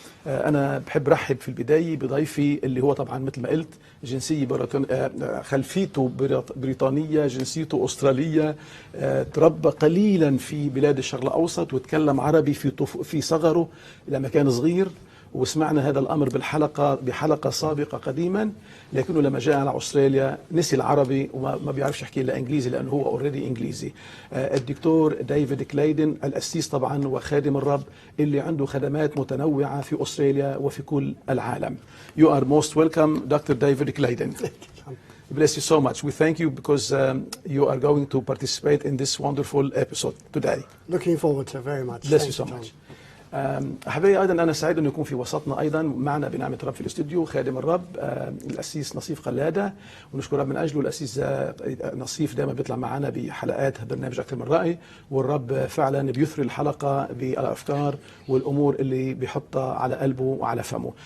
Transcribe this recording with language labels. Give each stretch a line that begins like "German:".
Arabic: أنا بحب رحب في البداية بضيفي اللي هو طبعا مثل ما قلت جنسية خلفيته بريطانية، جنسيته أسترالية، تربى قليلا في بلاد الشرق الأوسط وتكلم عربي في صغره لما كان صغير، وسمعنا هذا الأمر بحلقة سابقة قديما، لكنه لما جاء على أستراليا نسي العربي وما بيعرفش يحكي إلا إنجليزي لأنه هو أوريدي إنجليزي. الدكتور دايفيد كلايدن القسيس طبعا وخادم الرب اللي عنده خدمات متنوعة في أستراليا وفي كل العالم.
English: You are most welcome, Dr. David Kleiden. Bless you so much. We thank you because you are going to participate in this wonderful episode today. Looking forward to very much. Bless you so much.
Arabic: أحبائي أيضا أنا سعيد أن يكون في وسطنا أيضا معنا بنعمة الرب في الاستوديو خادم الرب القسيس نصيف قلادة، ونشكر رب من أجله. القسيس نصيف دائما بيطلع معنا بحلقات برنامج أكثر من رأي، والرب فعلا بيثري الحلقة بالأفكار والأمور اللي بيحطها على قلبه وعلى فمه.